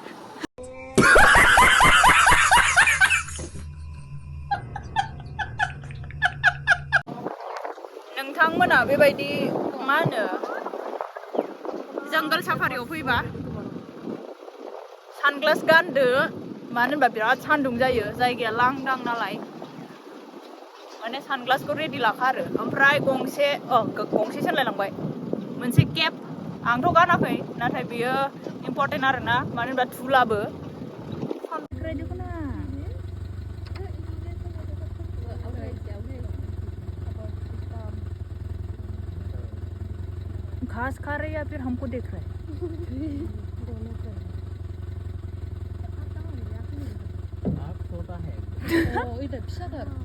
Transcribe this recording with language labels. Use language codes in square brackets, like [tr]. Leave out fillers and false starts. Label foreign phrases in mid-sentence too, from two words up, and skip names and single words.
[brx] नोंथांमोना बेबायदि मा होनो जंगल साफारियाव फैबा सानग्लास गानदो मानो होनबा बिराद सान्दुं जायो जायगाया लांदां नालाय माने सानग्लासखौ रेडि लाखा आरो ओमफ्राय गंसे सोलायलांबाय मोनसे केप आंथ' गानाखै नाथाय बियो इम्परटेन्ट आरोना मानो होनबा धुलाबो [hi] घास खा रहे या फिर हमको देख रहे छोटा है इधर पिछाधर